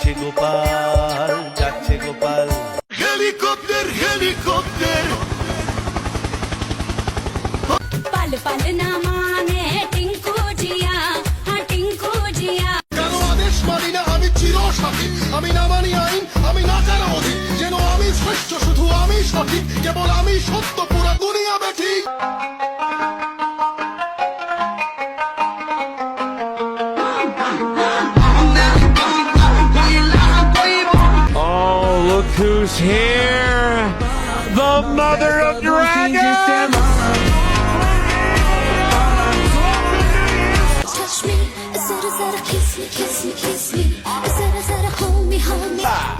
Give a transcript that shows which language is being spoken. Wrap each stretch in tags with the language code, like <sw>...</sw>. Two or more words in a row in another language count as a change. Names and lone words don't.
<bn>গোপাল, যাচ্ছে গোপাল।</bn> <en>helicopter helicopter</en> <hi>पल पल न माने टिंकू जिया, हाँ टिंकू जिया।</hi> <bn>কেন আদেশ মানি না আমি চিরসাথী, আমি না মানি আইন, আমি না জানা অধিক, যেন আমি শ্রেষ্ঠ, শুধু আমি সঠিক, কেবল আমি সত্য, পুরা দুনিয়া বেঠিক।</bn> <en>Oh, look who's here! The mother of dragons! Touch me,</en> <hi>ज़रा ज़रा</hi> <en>kiss me, kiss me, kiss me,</en> <hi>ज़रा ज़रा</hi> <en>hold me, hold me.</en>